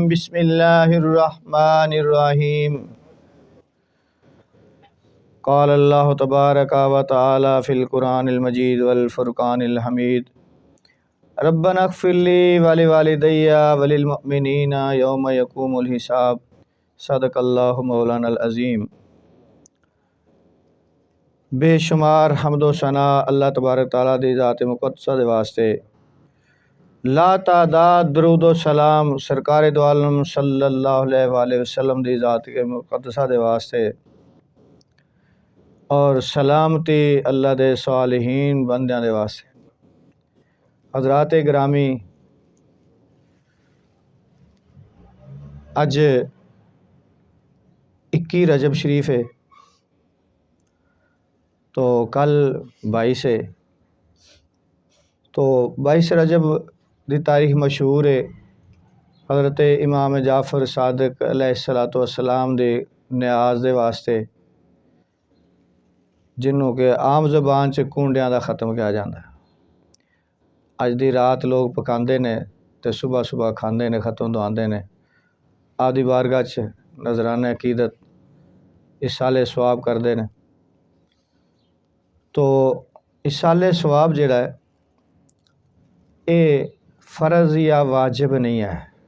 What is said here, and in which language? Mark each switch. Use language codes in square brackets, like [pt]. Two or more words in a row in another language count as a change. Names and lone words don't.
[ar] بسم الله الرحمن الرحيم. قال الله تبارك وتعالى في القرآن المجيد والفرقان الحميد. ربنا اغفر لي ولوالدي وللمؤمنين يوم يقوم الحساب. صدق الله مولانا العظيم. [pa] بے شمار حمد و ثنا [ar] الله تبارك تعالى [pa] دی ذات مقدسہ دے واسطے. لا تعداد درود و سلام سرکار دو عالم [ar] صلى الله عليه وسلم [pa] دی ذات کے مقدسہ دے واسطے اور سلامتی اللہ دے صالحین بندیاں دے واسطے. حضرات گرامی، اج 21 رجب شریف ہے تو کل 22 ہے. تو 22 رجب دی تاریخ مشہور ہے حضرت امام جعفر صادق [ar] عليه الصلاة والسلام [pa] دے نیاز دے واسطے، جنہاں دے عام زبان چ کونڈیاں دا ختم کیا جاتا ہے. اج دی رات لوک پکاتے نے تو صبح صبح کھاتے نے، ختم دواتے نے. آدی بارگاہ چ نذرانہ عقیدت ایصال ثواب کرتے ہیں. تو ایصال ثواب جیہڑا ہے ایہہ فرض یا واجب نہیں ہے.